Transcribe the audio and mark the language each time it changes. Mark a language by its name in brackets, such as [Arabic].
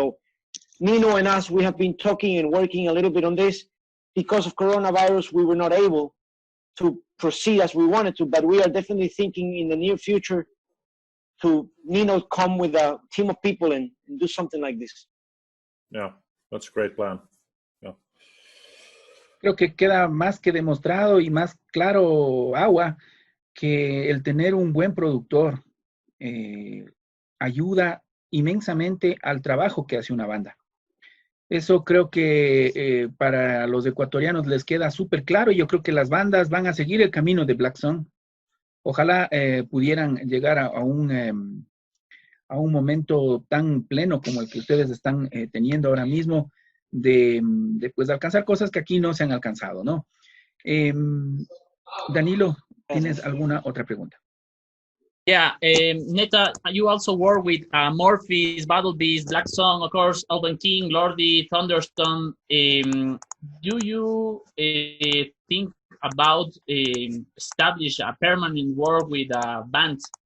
[English] So Nino and us, we have been talking and working a little bit on this. Because of coronavirus, we were not able to proceed as we wanted to, but we are definitely thinking in the near future to Nino come with a team of people and do something like this. yeah. That's a great plan. Yeah. [Spanish] Creo que queda más que demostrado y más claro, Agua, que el tener un buen productor ayuda inmensamente al trabajo que hace una banda. Eso creo que para los ecuatorianos les queda súper claro, y yo creo que las bandas van a seguir el camino de Black Sun. Ojalá pudieran llegar a un momento tan pleno como el que ustedes están teniendo ahora mismo, de pues, alcanzar cosas que aquí no se han alcanzado, ¿no? Danilo, ¿tienes alguna otra pregunta? [English] Yeah, Netta, you also work with Morphis, Battle Beast, Black Song, of course, Open King, Lordi, Thunderstone. Do you think about establish a permanent work with a band?